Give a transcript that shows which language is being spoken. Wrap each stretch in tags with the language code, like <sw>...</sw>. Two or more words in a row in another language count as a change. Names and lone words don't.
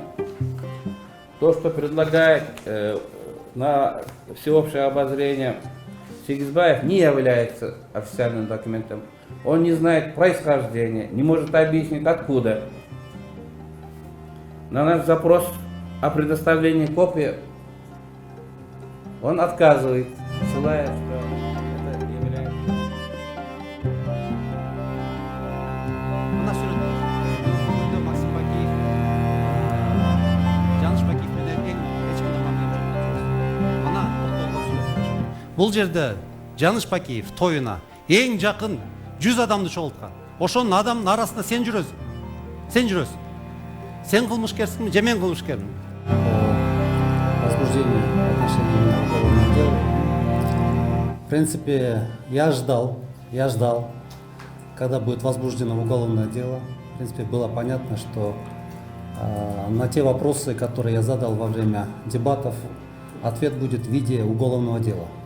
<ru>То, что предлагает на всеобщее обозрение Сигизбаев, не является официальным документом. Он не знает происхождения, не может объяснить откуда. На наш запрос о предоставлении копии он отказывает, ссылаясь, что это является...</ru> <ky>Мына сүрөттө Максим Бакиев, Жаныш Бакиев менен эч кандай мамиле жок. Мына сүрөт. Бул жерде Жаныш Бакиев тоюна эң жакын 100 адамды чогулткан. Ошонун адамдын арасында сен жүрөсүң. Сен жүрөсүң. Сен кылмышкерсиңби же мен кылмышкермин?</ky> <ru>Возбуждение в отношении меня уголовного дела. В принципе, я ждал, когда будет возбуждено уголовное дело. В принципе, было понятно, что на те вопросы, которые я задал во время дебатов, ответ будет в виде уголовного дела.</ru>